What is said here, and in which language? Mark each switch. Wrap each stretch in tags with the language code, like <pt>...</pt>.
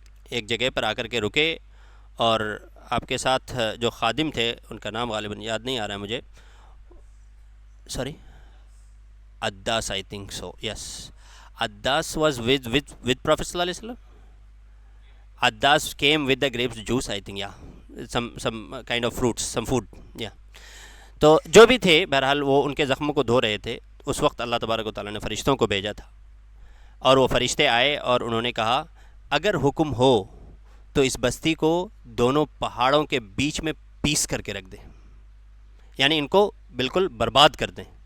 <ur>ایک جگہ پر آ کر کے رکے، اور آپ کے ساتھ جو خادم تھے، ان کا نام غالباً یاد نہیں آ رہا ہے مجھے،</ur> <en>sorry, Addas, I think so, yes, Addas was with prophet</en> <ur>صلی اللہ علیہ وسلم.</ur> <en>Addas came with the grapes juice, I think, yeah, some kind of fruits, some food, yeah.</en> <ur>تو جو بھی تھے بہرحال وہ ان کے زخموں کو دھو رہے تھے. اس وقت اللہ تبارک و تعالیٰ نے فرشتوں کو بھیجا تھا، اور وہ فرشتے آئے اور انہوں نے کہا اگر حکم ہو تو اس بستی کو دونوں پہاڑوں کے بیچ میں پیس کر کے رکھ دیں، یعنی ان کو بالکل برباد کر دیں.</ur>